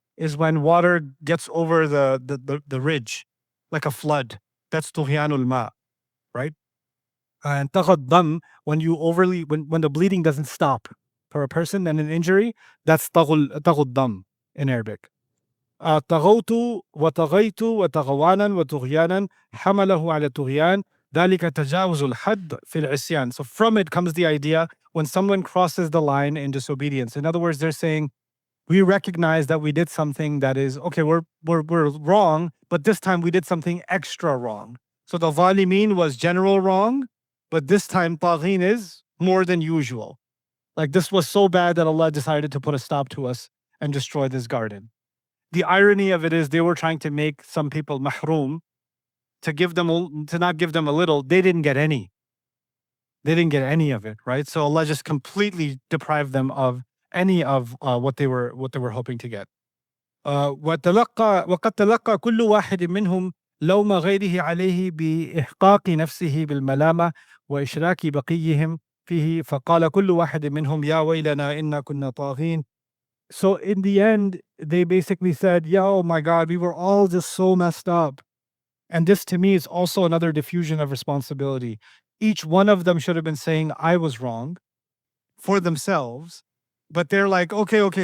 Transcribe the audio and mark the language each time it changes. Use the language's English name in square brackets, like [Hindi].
[English] is when water gets over the ridge, like a flood. That's tughyanul ma, right? And taghaddam, when you overly when the bleeding doesn't stop for a person and an injury, that's taghaddam in Arabic. [Arabic] طغوت وطغيت وتغوانا وطغيانا حمله على الطغيان ذلك تجاوز الحد في العصيان. [English] So from it comes the idea when someone crosses the line in disobedience. In other words, they're saying we recognize that we did something that is okay. We're wrong, but this time we did something extra wrong. So the zalimin was general wrong, but this time taghin is more than usual. Like this was so bad that Allah decided to put a stop to us and destroy this garden. The irony of it is they were trying to make some people mahroom to give them to not give them a little. They didn't get any. They didn't get any of it, right? So Allah just completely deprived them of any of what they were hoping to get. [Arabic] وقد تلقى كل واحد منهم لوم غيره عليه بإحقاق نفسه بالملامة وإشراك بقيهم فيه فقال كل واحد منهم يا ويلنا إنا كنا طاغين. [English] So in the end, they basically said, yeah, oh my God, we were all just so messed up. And this to me is also another diffusion of responsibility. Each one of them should have been saying, I was wrong for themselves. But they're like, okay.